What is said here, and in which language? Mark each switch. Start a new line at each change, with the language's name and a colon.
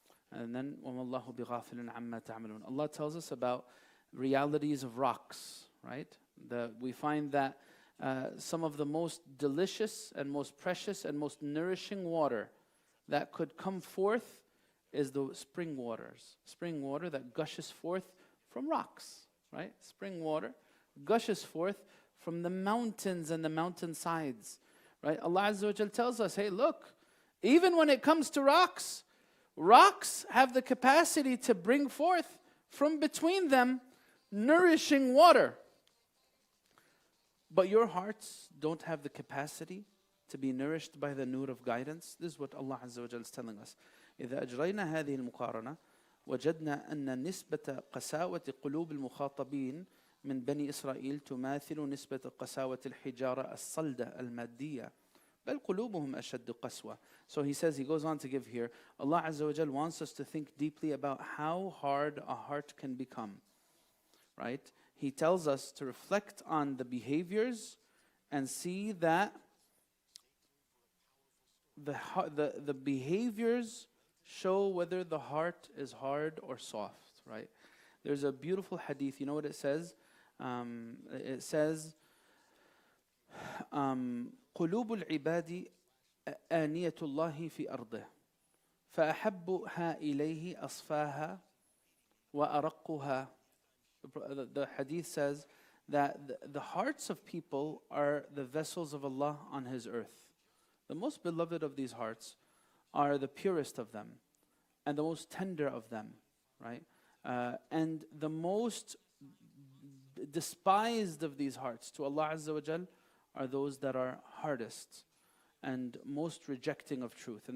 English: And then
Arabic: وَمَا اللَّهُ بِغَافِلٍ عَمَّا تَعْمَلُونَ.
English: Allah tells us about realities of rocks, right? We find that some of the most delicious and most precious and most nourishing water that could come forth is the spring waters. Spring water that gushes forth from rocks, right? Spring water gushes forth from the mountains and the mountainsides, right? Allah Azza wa Jal tells us, hey, look, even when it comes to rocks, rocks have the capacity to bring forth from between them nourishing water. But your hearts don't have the capacity to be nourished by the nur of guidance. This is what Allah Azza wa Jal is telling us.
Arabic: إذا أجرينا هذه المقارنة وجدنا أن نسبة قساوة قلوب المخاطبين من بني إسرائيل تماثل نسبة قساوة الحجارة الصلدة المادية بل قلوبهم أشد قسوة.
English: So he goes on to give here, Allah Azza wa Jal wants us to think deeply about how hard a heart can become, right? He tells us to reflect on the behaviors and see that the behaviors show whether the heart is hard or soft, right? There's a beautiful hadith, you know what it says? It says,
Arabic: قلوب العباد آنية الله في أرضه فأحبها إليه أصفاها وأرقها.
English: The hadith says that the hearts of people are the vessels of Allah on His earth. The most beloved of these hearts are the purest of them and the most tender of them, right? And the most despised of these hearts to Allah Azza wa Jal are those that are hardest and most rejecting of truth.